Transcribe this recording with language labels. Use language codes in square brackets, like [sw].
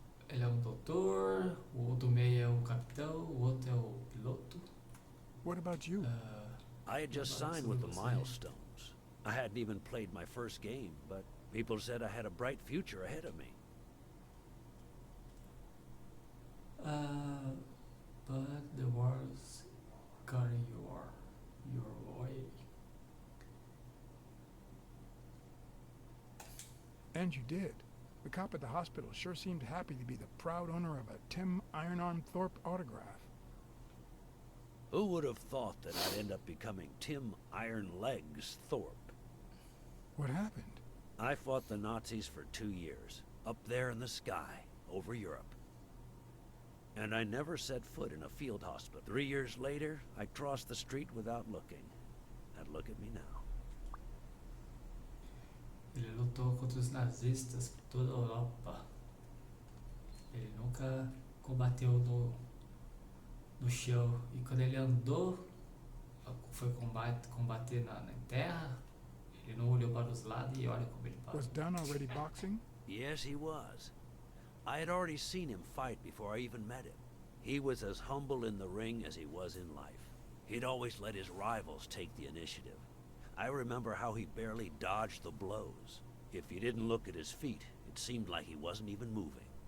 [pt] Ele é um doutor, o do meio é o capitão, o outro é o piloto. [en] What about you? I had just signed with the Milestones. I hadn't even played my first game, but people said I had a bright future ahead of me. But the wars got in your way. And you did. The cop at the hospital sure seemed happy to be the proud owner of a Tim Ironarm Thorpe autograph. Who would have thought that I'd end up becoming Tim Iron Legs Thorpe? What happened? I fought the Nazis for 2 years, up there in the sky, over Europe. And I never set foot in a field hospital. 3 years later, I crossed the street without looking. And look at me now. [pt] Ele lutou contra os nazistas por toda a Europa. Ele nunca combateu no chão. E quando ele andou, foi combater na terra, ele não olhou para os lados e olha como ele parou. [en] Was Dunn already boxing? Yes, he was. I had already seen him fight before I even met him. He was as humble in the ring as he was in life. He'd always let his rivals take the initiative. I remember how he barely dodged the blows. If you didn't look at his feet, it seemed like he wasn't even moving.